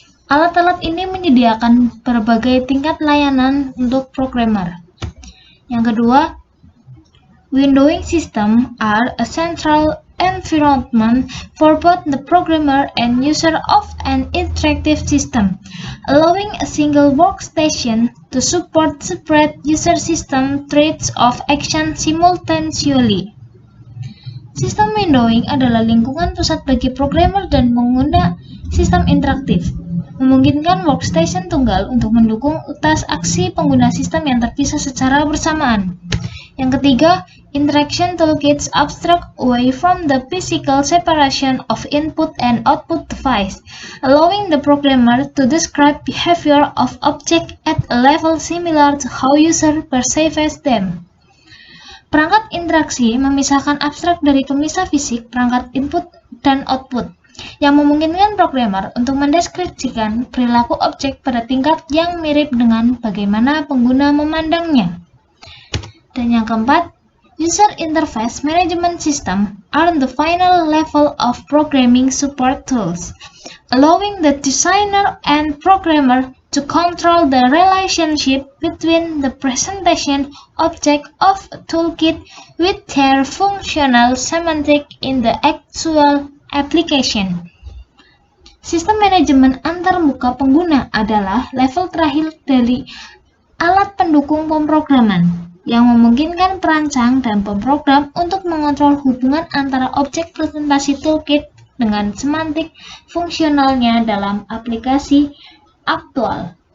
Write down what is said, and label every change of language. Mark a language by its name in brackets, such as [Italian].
[Indonesian] Alat-alat ini menyediakan berbagai tingkat layanan untuk programmer. Yang kedua, [English] windowing system are a central environment for both the programmer and user of an interactive system, allowing a single workstation to support separate user system threads of action simultaneously. [Indonesian] Sistem windowing adalah lingkungan pusat bagi programmer dan pengguna sistem interaktif, memungkinkan workstation tunggal untuk mendukung utas aksi pengguna sistem yang terpisah secara bersamaan. Yang ketiga, [English] interaction toolkits abstract away from the physical separation of input and output device, allowing the programmer to describe behavior of object at a level similar to how user perceives them. [Indonesian] Perangkat interaksi memisahkan abstrak dari pemisah fisik perangkat input dan output, yang memungkinkan programmer untuk mendeskripsikan perilaku objek pada tingkat yang mirip dengan bagaimana pengguna memandangnya. Dan yang keempat, [English] user interface management system are the final level of programming support tools, allowing the designer and programmer to control the relationship between the presentation object of a toolkit with their functional semantic in the actual application. [Indonesian] Sistem manajemen antarmuka pengguna adalah level terakhir dari alat pendukung pemrograman yang memungkinkan perancang dan pemrogram untuk mengontrol hubungan antara objek presentasi toolkit dengan semantik fungsionalnya dalam aplikasi aktual.